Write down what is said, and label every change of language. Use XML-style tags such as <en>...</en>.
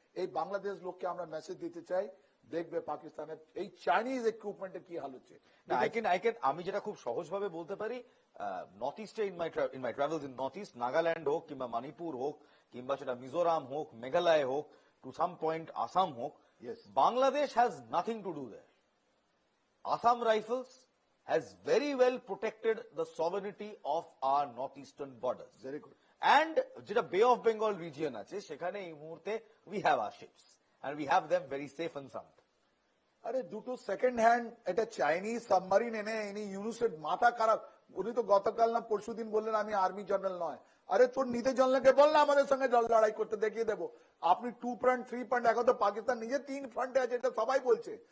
<bn>এই বাংলাদেশ লোককে আমরা মেসেজ দিতে চাই, দেখবে পাকিস্তানের এই চাইনিজ ইকুইপমেন্টের কি হাল হচ্ছে। আমি যেটা খুব সহজভাবে বলতে পারি, নর্থ ইস্টে</bn> <en>in my travels in north east,</en> <bn>Nagaland হোক কিংবা মণিপুর হোক কিংবা সেটা মিজোরাম হোক, মেঘালয় হোক, টু সাম পয়েন্ট আসাম হোক,</bn> <en>Bangladesh has nothing to do there. Assam Rifles has very well protected the sovereignty of our northeastern borders. Very good. And</en> <bn>যেটা বে অফ বেঙ্গল রিজিয়ন আছে, সেখানে এই মুহূর্তে</bn> <en>we have our ships and we have them very safe and sound.</en> <bn>আরে দুটো second hand এটা Chinese submarine এনে ইনি ইউনুসের মাথা খারাপ। উনি তো গতকাল না পরশুদিন বললেন আমি আর্মি জেনারেল নয়। আরে তোর নিতে জেনারেলকে বল না আমাদের সঙ্গে লড়াই করতে, দেখিয়ে দেবো। আপনি 2 ফ্রন্ট 3 ফ্রন্ট, এখন তো পাকিস্তান নিজে 3 ফ্রন্টে আছে, এটা সবাই বলছে।</bn>